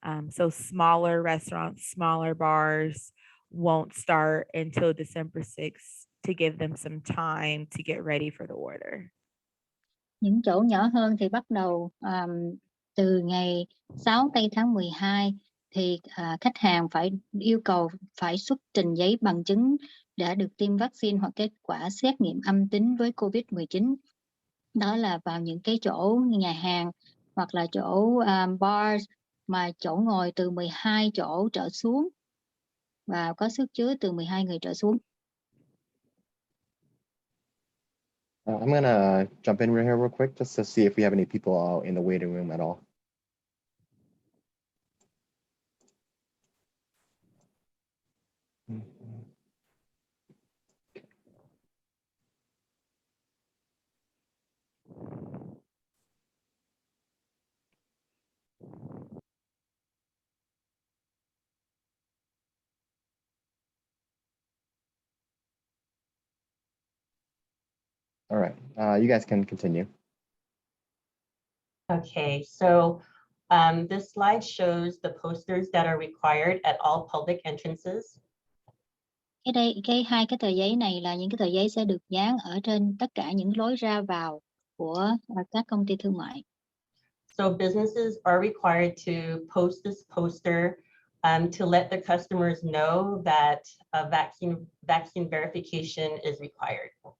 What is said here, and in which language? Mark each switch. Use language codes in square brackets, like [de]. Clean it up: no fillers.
[en] So smaller restaurants, smaller bars won't start until December 6th to give them some time to get ready for the order. [vi] Những chỗ nhỏ hơn thì bắt đầu từ ngày 6 tây tháng 12 thì khách hàng phải yêu cầu phải xuất trình giấy bằng chứng đã được tiêm vaccine hoặc kết quả xét nghiệm âm tính với COVID-19. Đó là vào những cái chỗ nhà hàng hoặc là chỗ bars mà chỗ ngồi từ 12 chỗ trở xuống và có sức chứa từ 12 người trở xuống. [en] I'm going to jump in here real quick just to see if we have any people out in the waiting room at all. All right, you guys can continue. Okay, so this slide shows the posters that are required at all public entrances. [vi] Hai cái tờ giấy này là những cái tờ giấy sẽ được dán ở trên tất cả những lối ra vào của các công ty thương mại. [en] So businesses are required to post this poster to let the customers know that a vaccine verification is required.